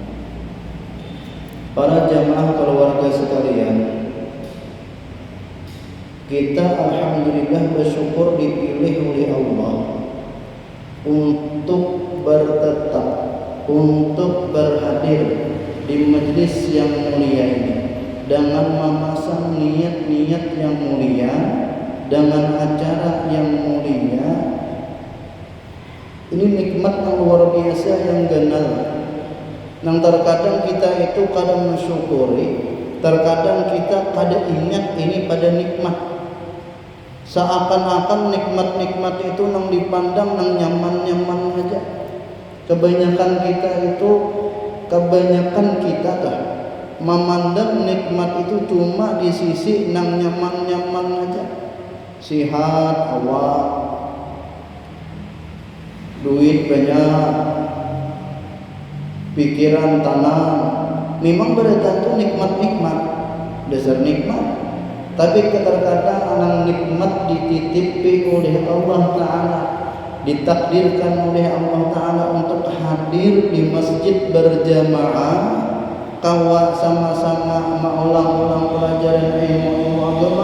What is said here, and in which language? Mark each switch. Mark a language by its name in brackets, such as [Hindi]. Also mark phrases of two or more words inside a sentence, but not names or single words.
[Banjar] Para jamaah keluarga sekalian, kita alhamdulillah bersyukur dipilih oleh Allah untuk bertetap, untuk berhadir di majlis yang mulia ini dengan memasang niat-niat yang mulia, dengan acara yang mulia. Ini nikmat yang luar biasa yang ganal, yang terkadang kita itu kadang mensyukuri, terkadang kita kadang ingat ini pada nikmat. Seakan-akan nikmat-nikmat itu nang dipandang nang nyaman-nyaman aja. Kebanyakan kita memandang nikmat itu cuma di sisi nang nyaman-nyaman aja. Sihat awak, duit banyak, pikiran tenang. Memang bergantung nikmat-nikmat, dasar nikmat. Tapi terkadang anak nikmat dititipi oleh Allah Ta'ala, ditakdirkan oleh Allah Ta'ala untuk hadir di masjid berjamaah, kawa sama-sama mengulang-ulang pelajaran ilmu agama.